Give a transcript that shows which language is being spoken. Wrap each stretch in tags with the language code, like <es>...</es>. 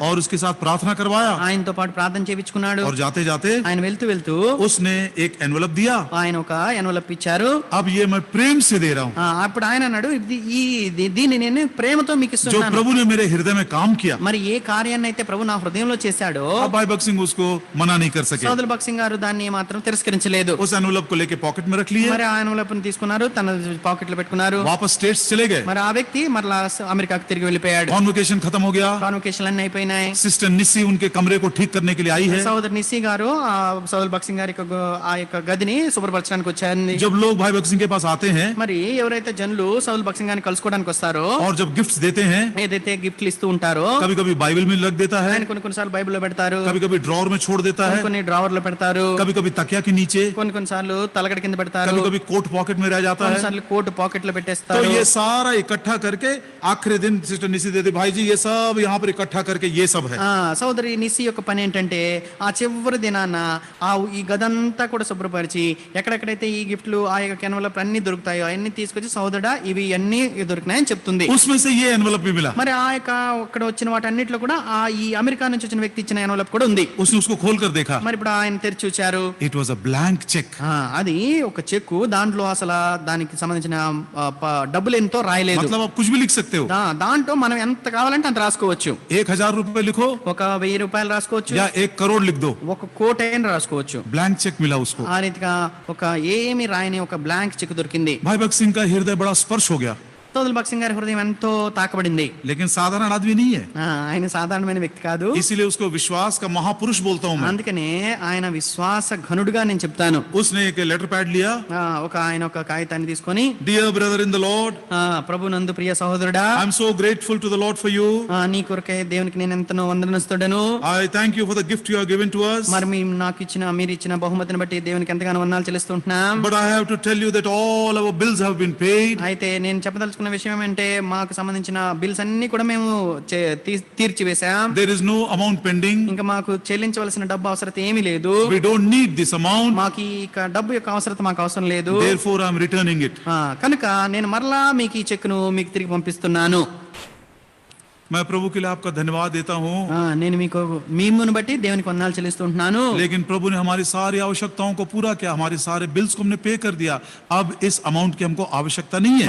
<hi>और उसके साथ प्रार्थना करवाया</hi> <te>ఆయనతో పాటు ప్రార్థన చేయించుకున్నాడు.</te> <hi>और जाते जाते</hi> <te>ఆయన వెళ్తూ వెళ్తూ</te> <hi>उसने एक एनवलप दिया।</hi> <te>ఆయన ఒక ఎన్వలప్ ఇచ్చారు.</te> <hi>अब ये मैं प्रेम से दे रहा हूँ,</hi> <te>అప్పుడు ఆయన అన్నాడు, దీన్ని నేను ప్రేమతో మీకు</te> <hi>जो</hi> <te>ఇస్తున్నాను.</te> <hi>प्रभु ने मेरे हृदय में काम किया।</hi> <te>మరి ఏ కార్యాన్ని అయితే ప్రభు నా హృదయంలో చేశాడో</te> <hi>अब भाई भगत सिंह उसको मना नहीं कर सके।</hi> <te>సోదరు భగత్ సింగ్ గారు దాన్ని మాత్రం తిరస్కరించలేదు.</te> <hi>उस ఎన్వలప్ को लेके पॉकेट में रख लिए,</hi> <te>మరి ఆ ఎన్వలప్ తీసుకున్నారు, తన పాకెట్ లో పెట్టుకున్నారు.</te> <hi>वापस स्टेट्स चले गए।</hi> <te>మరి ఆ వ్యక్తి మరలా అమెరికాకు తిరిగి వెళ్ళిపోయాడు.</te> <hi>कॉन्वोकेशन खत्म हो गया।</hi> <te>కాన్వకేషన్ అన్ని అయిపోయినాయి.</te> <hi>सिस्टर निस्सी उनके कमरे को ठीक करने के लिए आई है।</hi> <te>సోదరు నిస్సి గారు ఆ సోదరు భగత్ సింగ్ గారి ఆ యొక్క గదిని శుభ్రపరచడానికి వచ్చారు.</te> <hi>जब लोग भाई भगत सिंह के पास आते हैं</hi> <te>మరి ఎవరైతే జనులు సౌల్ భగత్ సింగ్ గారిని కలుసుకోవడానికి వస్తారో,</te> <hi>और जब गिफ्ट्स देते हैं,</hi> <te>ఏదైతే గిఫ్ట్లు ఇస్తూ ఉంటారో,</te> <hi>कभी कभी बाइबल में लग देता है,</hi> <te>ఆయన కొన్నిసార్లు బైబిల్లో పెడతారు,</te> <hi>कभी कभी ड्रॉर में छोड़ देता है,</hi> <te>కొన్ని డ్రావర్ లో పెడతారు,</te> <hi>कभी कभी तकिया के नीचे,</hi> <te>కొన్నిసార్లు తలగడ కింద పెడతారు,</te> <hi>कभी कभी कोट पॉकेट में रह जाता है।</hi> <te>కొన్నిసార్లు కోటు పాకెట్ లో</te> <hi>तो</hi> <te>పెట్టేస్తారు.</te> <hi>ये सारा इकट्ठा करके आखिरी दिन सिस्टर निस्सी देते, भाई जी ये सब यहाँ पर इकट्ठा करके ये सब है।</hi> <te>సోదరి నిస్సి యొక్క పని ఏంటంటే ఆ చివరి దినాన ఈ గదంతా కూడా శుభ్రపరిచి ఎక్కడెక్కడైతే ఈ గిఫ్ట్లు ఆ యొక్క ఎన్వలప్ అన్ని దొరుకుతాయో అన్ని తీసుకొచ్చి సోదరుడా ఇవి అన్ని దొరికినాయని చెప్తుంది.</te> <hi>उसमें से ये एनवलप भी मिला।</hi> <te>మరి ఆ యొక్క అక్కడ వచ్చిన వాటన్నిటిలో కూడా ఈ అమెరికా నుంచి వచ్చిన వ్యక్తి ఇచ్చిన ఎన్వలప్ కూడా ఉంది.</te> <hi>उसने उसको खोल कर देखा,</hi> <te>మరి ఇప్పుడు ఆయన తెరిచి చూచారు.</te> <en>It was a blank cheque.</en> <te>అది ఒక చెక్కు, దాంట్లో అసలు దానికి సంబంధించిన డబ్బులు ఎంతో రాయలేదు.</te> <hi>मतलब आप कुछ भी लिख सकते हो।</hi> <te>దాంట్లో మనం ఎంత కావాలంటే అంత రాసుకోవచ్చు.</te> <hi>1000 रुपए लिखो,</hi> <te>ఒక 1000 రూపాయలు రాసుకోవచ్చు,</te> <hi>या 1 करोड़ लिख दो,</hi> <te>1 కోటి అయినా రాసుకోవచ్చు.</te> <hi>ब्लैंक चेक मिला उसको।</hi> <te>ఆ రీతిగా ఒక ఏమి రాయని ఒక బ్లాంక్ చెక్ దొరికింది.</te> <hi>भाई भगत सिंह का हृदय बड़ा स्पर्श हो गया।</hi> <te>సోదరులు భక్సింగ్ గారి హృదయం ఎంతో తాకబడింది.</te> <hi>लेकिन साधारण आदमी नहीं है,</hi> <te>ఆయన సాధారణమైన వ్యక్తి కాదు.</te> <hi>इसीलिए उसको विश्वास का महापुरुष बोलता हूं मैं.</hi> <te>అందుకనే ఆయన విశ్వాస ఘనుడుగా నేను చెప్తాను.</te> <hi>उसने एक लेटर पैड लिया.</hi> <te>ఆయన ఒక కాగితాన్ని తీసుకొని,</te> <en>Dear brother in the Lord,</en> <te>ప్రభునందు ప్రియ సహోదరుడా,</te> <en>I am so grateful to the Lord for you.</en> <te>నీ కొరకే దేవునికి నేను ఎంతనో వందనస్తుడను.</te> <en>I thank you for the gift you have given to us.</en> <te>మరి మీరు ఇచ్చిన బహుమతిని బట్టి దేవునికి ఎంతగానో వందనాలు చెల్లిస్తుంటున్నాం.</te> <en>But I have to tell you that all our bills have been paid.</en> <te>అయితే నేను చెప్పదలుచుకున్న విషయం ఏమంటే, మాకు సంబంధించిన బిల్స్ అన్ని కూడా మేము తీర్చివేశాం.</te> <en>There is no amount pending.</en> <te>ఇంకా మాకు చెల్లించవలసిన డబ్బు అవసరం ఏమీ లేదు.</te> <en>We don't need this amount.</en> <te>మాకు ఈ డబ్బు యొక్క అవసరం మాకు అవసరం లేదు.</te> <en>Therefore I am returning it.</en> <te>కనుక నేను మరలా మీకు ఈ చెక్కును మీకు తిరిగి పంపిస్తున్నాను.</te> <hi>मैं प्रभु के लिए आपका धन्यवाद देता हूँ.</hi> <te>నేను మీకు మిమ్మును బట్టి దేవునికి వందనాలు చెల్లిస్తుంటున్నాను.</te> <hi>लेकिन प्रभु ने हमारी सारी आवश्यकताओं को पूरा किया, हमारे सारे बिल्स को हमने पे कर दिया. अब इस अमाउंट की हमको आवश्यकता नहीं है.</hi>